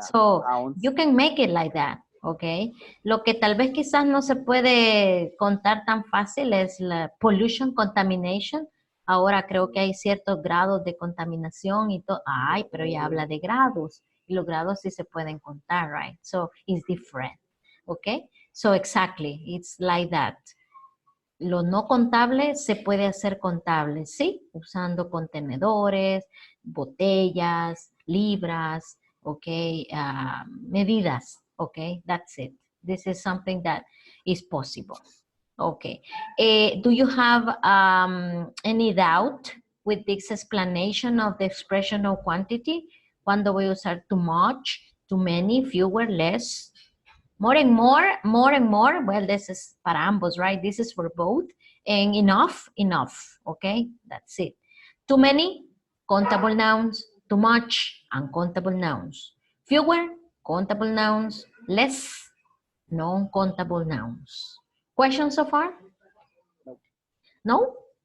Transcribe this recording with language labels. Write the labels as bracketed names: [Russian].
[English] So, you can make it like that, okay? [Spanish] Lo que tal vez quizás no se puede contar tan fácil es la pollution, contamination. Ahora creo que hay ciertos grados de contaminación y todo. Ay, pero ya habla de grados. Y los grados sí se pueden contar, right? [English] So, it's different, okay? So, exactly, it's like that. [Spanish] Lo no contable se puede hacer contable, ¿sí? Usando contenedores, botellas, libras, ok, medidas, [English] ok, that's it. This is something that is possible. Okay. Do you have any doubt with this explanation of the expression of quantity? [Spanish] ¿Cuándo voy a usar too much, too many, fewer, less? [English] More and more, more and more. Well, this is [Spanish] para ambos, [English] right? This is for both. And enough, enough. Okay, that's it. Too many, countable nouns. Too much, uncountable nouns. Fewer, countable nouns. Less, non-countable nouns. Questions so far? No?